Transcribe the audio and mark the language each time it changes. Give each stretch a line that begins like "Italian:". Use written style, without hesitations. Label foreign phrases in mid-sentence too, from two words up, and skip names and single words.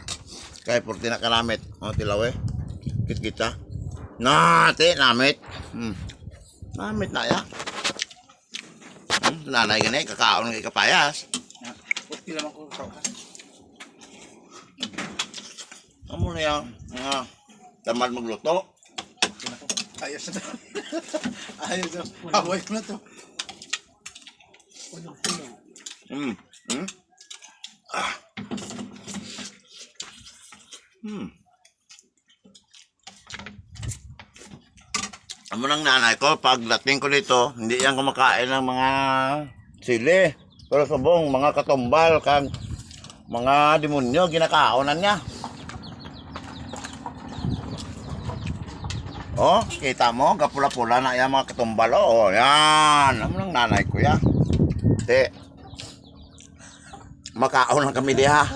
Hiligaynon: Kay porti na kalamit. Tilawe. Kita. Namit. Namit na ya. Nanay gani kakaon ng kapayas. Okay lang ako sa. Amo na yan.
Filipino: Tamad magluto.
Hiligaynon: Ayos na. Ayos na. Away ko na to. Ulong-ulong. Amo nang nanay ko,
Filipino: pagdating ko dito, hindi yan kumakain ng mga sili.
Hiligaynon: Pero subong, mga katumbal, kag mga demonyo, ginakaonan niya. Oh, kita mo, kapula-pula na yan mga katumbal. Oh, yan. Amo nang nanay ko yan. Makaon lang kami diha.